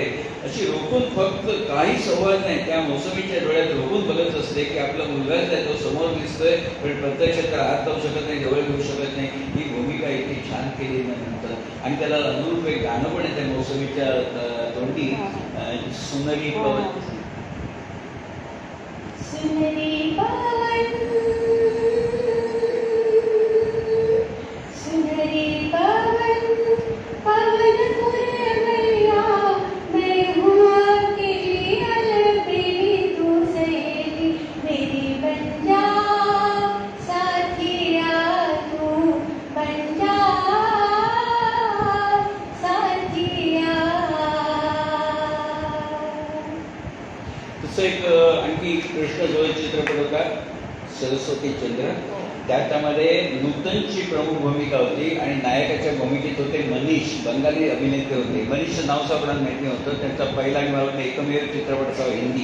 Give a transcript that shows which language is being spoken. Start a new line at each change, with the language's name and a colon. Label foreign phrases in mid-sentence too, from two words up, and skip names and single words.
Marathi: अशी रोखून फक्त काही संवाद नाही, त्या मौसमीच्या डोळ्यात रोखून बघत असते की आपला मुलगाच आहे, तो समोर दिसतोय पण प्रत्यक्षात त्याला हात लावू शकत नाही, जवळ घेऊ शकत नाही. ही भूमिका इतकी छान केली नंतर. आणि त्याला अनुरूप एक गाणं पण आहे त्या मौसमीच्या तोंडी,
Hindi: सुंदरी पवन. सुंदरी पवन, सुंदरी पवन, पवन पुरवैया, मैं हूँ अकेली अलबेली, तू सहेली मेरी बन जा, साथिया तू बन जा, साथिया.
Marathi: तसं एक आणखी कृष्णजवळ चित्रपट होता सरस्वती चंद्र. त्यामध्ये नूतनची प्रमुख भूमिका होती आणि नायकाच्या भूमिकेत होते मनीष, बंगाली अभिनेते होते. मनीषचं नाव सापडायला माहिती नव्हतं. त्यांचा पहिला आणि मला वाटतं एकमेव चित्रपट असावा हिंदी.